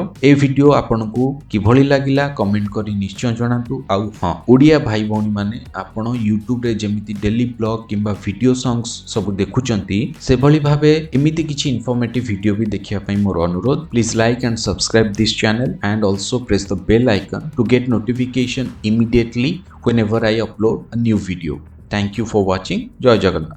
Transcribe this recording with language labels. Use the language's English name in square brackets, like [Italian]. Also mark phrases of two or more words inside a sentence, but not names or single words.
[Odia] ଏ ଭିଡ଼ିଓ ଆପଣଙ୍କୁ କିଭଳି ଲାଗିଲା କମେଣ୍ଟ କରି ନିଶ୍ଚୟ ଜଣାନ୍ତୁ। ଆଉ ହଁ, ଓଡ଼ିଆ ଭାଇ ଭଉଣୀମାନେ ଆପଣ ୟୁଟ୍ୟୁବରେ ଯେମିତି [English] daily blog [Odia] କିମ୍ବା [English] video songs [Odia] ସବୁ ଦେଖୁଛନ୍ତି, ସେଭଳି ଭାବେ ଏମିତି କିଛି [English] informative video [Odia] ବି ଦେଖିବା ପାଇଁ ମୋର ଅନୁରୋଧ। [English] Please like and subscribe this channel and also press the bell icon to get notification immediately whenever I upload a new video. Thank you for watching. [Odia] Jai Jagannath.